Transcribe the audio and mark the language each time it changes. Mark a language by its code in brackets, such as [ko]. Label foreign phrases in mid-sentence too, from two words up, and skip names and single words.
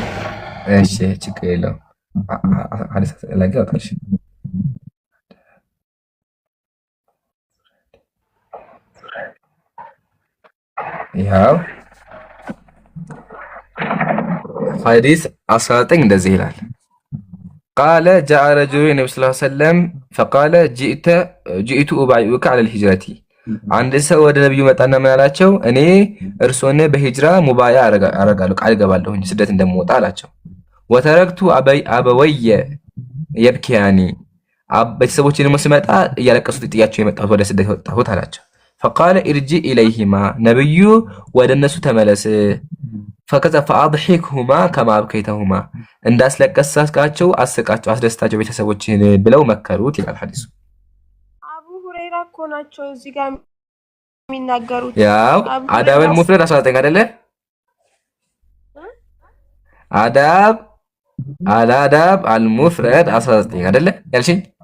[am] እሺ ችግር የለውም። ሐዲስ ላይ ጋር ያው ሐዲስ 19 እንደዚህ ይላል። [ar] قال جاء رجل النبي صلى الله عليه وسلم فقال جئت أبايعك على الهجرة [am] አንድ ሰው ወደ ነብዩ መጣና ምን አላቸው? እኔ እርሶን በሂጅራ ሙባያ አረጋለሁ ቃል ገባለሁኝ ስደት እንደምወጣ አላቸው። [ar] وتركت أبوي يبكيان [am] ቤተሰቦቼ ደግሞ ስመጣ እያለቀሱ ጥያቸው የመጣሁት ወደ ስደት የወጣሁት አላቸው። [ar] فقال ارجع إليهما [am] ነብዩ ወደ እነሱ ተመለስ ፈከዛ [ar] فأضحكهما كما أبكيتهما [am] እንዳስለቀስካቸው አስቃቸው አስደስታቸው ቤተሰቦችን ብለው መከሩት ይላል ሐዲሱ። አቡ ሁረይራ እኮ ናቸው እዚህ ጋር የሚናገሩት። ያው አዳበል ሙፍረድ 19 አይደለ? አዳብ አልአዳብ አልሙፍረድ 19 አይደለ ያልሽኝ?